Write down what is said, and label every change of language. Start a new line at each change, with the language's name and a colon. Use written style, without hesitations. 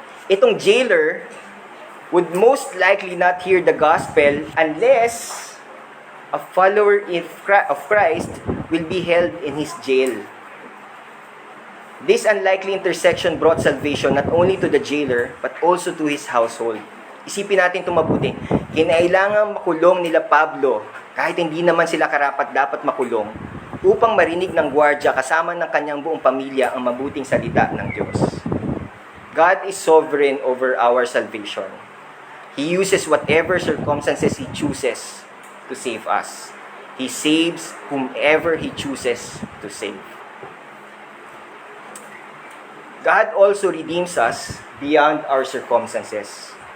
Filipino: Itong
English: jailer would most likely not hear the gospel unless a follower of Christ will be held in his jail. This unlikely intersection brought salvation not only to the jailer but also to his household.
Filipino: Isipin natin itong mabuti. Kinailangan makulong nila Pablo, kahit hindi naman sila karapat dapat makulong, upang marinig ng gwardya kasama ng kanyang buong pamilya ang mabuting salita ng Diyos.
English: God is sovereign over our salvation. He uses whatever circumstances He chooses to save us. He saves whomever He chooses to save. God also redeems us beyond our circumstances.